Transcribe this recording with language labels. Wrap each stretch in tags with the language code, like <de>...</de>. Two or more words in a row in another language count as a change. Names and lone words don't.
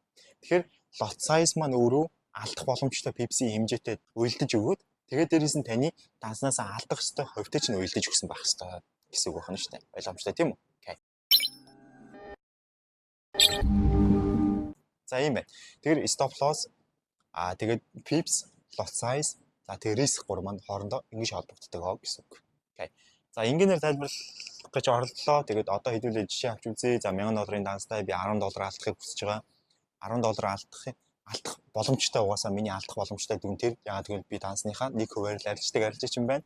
<mn>Тэгэхээр</mn> <en>lot size</en> <mn>маань өөрөө алдах боломжтой pips-ийн хэмжээтэй уялдаж өгөөд тэгээд дээрээс нь таны данснаас алдах ёстой хувьтай чинь уялдаж өгсөн байх ёстой гэсэн үг байна шүү дээ. Ойлгомжтой тийм үү? Окей. За ийм байна. Тэгэхээр</mn> <en>stop loss</en> <mn>тэгээд pips,</mn> <en>lot size</en> <mn>за тэгээд risk гур маань хоорондоо ингэж холбогддог гэсэн үг. Окей. За ингээнээр тайлбарлах гэж оролдлоо. Тэгээд одоо хэдүүлээ жишээ авч үзье. За $1000 данстай би $10 алдахыг хүсэж байгаа. $10 алдах боломжтой угаасаа миний алдах боломжтой дүн тэр. Яагаад гэвэл би дансныхаа 1%-аар л арилждаг юм байна.</mn>